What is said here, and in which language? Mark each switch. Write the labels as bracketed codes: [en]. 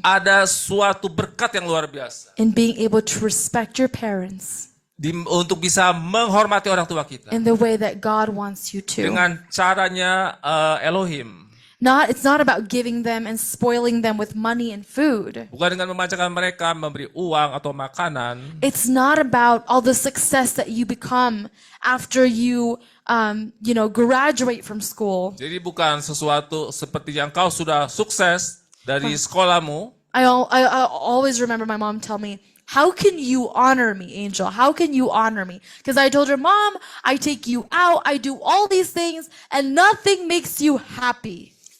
[id] ada suatu berkat yang luar biasa. [en] in being able to respect your parents [id] Untuk bisa menghormati orang tua kita. [en] in the way that God wants you to. [id] Dengan caranya Elohim. [en] It's not about giving them and spoiling them with money and food. [id] Bukan dengan memanjakan mereka, memberi uang atau makanan. [en] It's not about all the success that you become after you, graduate from school. [id] Jadi bukan sesuatu seperti yang kau sudah sukses dari sekolahmu. [en] I always remember my mom tell me, how can you honor me, Angel? How can you honor me? Because I told her, Mom, I take you out, I do all these things, and nothing makes you happy.